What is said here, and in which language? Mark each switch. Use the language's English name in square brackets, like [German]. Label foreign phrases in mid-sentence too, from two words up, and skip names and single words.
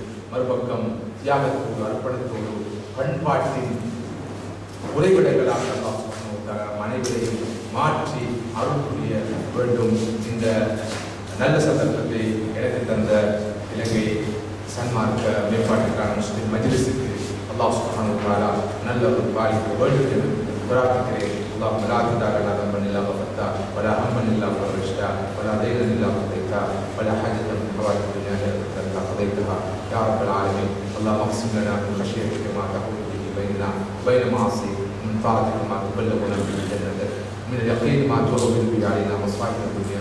[Tamil] மறுபக்கம் தியாகத்தோடு, அர்ப்பணத்தோடு, பண்பாட்டின் உறைவிடங்களாக [Arabic] الله سبحانه و تعالى [Tamil] அனைவரையும் மாற்றி அருள் புரிய வேண்டும். இந்த நல்ல சந்தர்ப்பத்தை எனக்கு தந்த இலங்கை சன்மார்க்க மேம்பாட்டுக்கான முஸ்லிம் மஜ்லிஸுக்கு [Arabic] الله سبحانه و تعالى [Tamil] நல்ல ஒரு பாலிக்க வேண்டும் என்று பிரார்த்திக்கிறேன். [Arabic] اللهم لا تدع لنا ذنبا الا غفرته ولا هما الا فرجته ولا دينا الا قضيته ولا حاجه من حوائج الدنيا الا قضيتها يا رب العالمين. اللهم اقسم لنا من خشيتك ما تحول به بيننا وبين معاصيك، من طاعتك ما تبلغنا به جنتك، من اليقين ما تهون به علينا مصائب الدنيا.